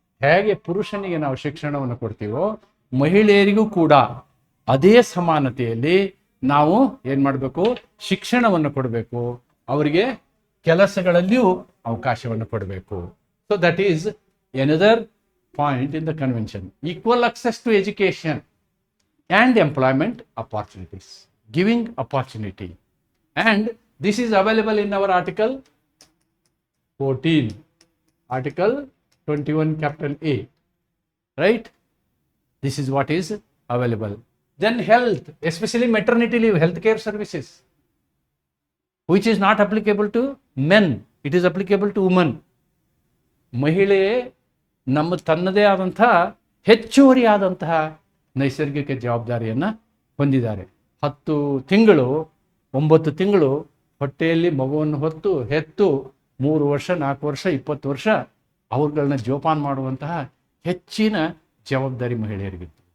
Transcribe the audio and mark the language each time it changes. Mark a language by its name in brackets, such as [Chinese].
[Kannada] ಹೇಗೆ ಪುರುಷನಿಗೆ ನಾವು ಶಿಕ್ಷಣವನ್ನು ಕೊಡ್ತೀವೋ ಮಹಿಳೆಯರಿಗೂ ಕೂಡ ಅದೇ ಸಮಾನತೆಯಲ್ಲಿ ನಾವು ಏನು ಮಾಡಬೇಕು? ಶಿಕ್ಷಣವನ್ನು ಕೊಡಬೇಕು. ಅವರಿಗೆ ಕೆಲಸಗಳಲ್ಲಿಯೂ ಅವಕಾಶವನ್ನು ಕೊಡಬೇಕು. [English] So that is another point in the convention. Equal access to education and employment opportunities. Giving opportunity. And this is available in our Article 14. Article 21 capital A. Right? This is what is available. Then health, especially maternity leave, healthcare services, which is not applicable to men. It is applicable to women. [Kannada] ಮಹಿಳೆ ನಮ್ಮ ತನ್ನದೇ ಆದಂತಹ ಹೆಚ್ಚುವರಿಯಾದಂತಹ ನೈಸರ್ಗಿಕ ಜವಾಬ್ದಾರಿಯನ್ನು ಹೊಂದಿದ್ದಾರೆ. 10 ತಿಂಗಳು 9 ತಿಂಗಳು ಹೊಟ್ಟೆಯಲ್ಲಿ ಮಗುವನ್ನು ಹೊತ್ತು ಹೆತ್ತು 3 ವರ್ಷ 4 ವರ್ಷ 20 ವರ್ಷ ಅವ್ರುಗಳನ್ನ ಜೋಪಾನ ಮಾಡುವಂತಹ ಹೆಚ್ಚಿನ ಜವಾಬ್ದಾರಿ ಮಹಿಳೆಯರಿಗಿತ್ತು.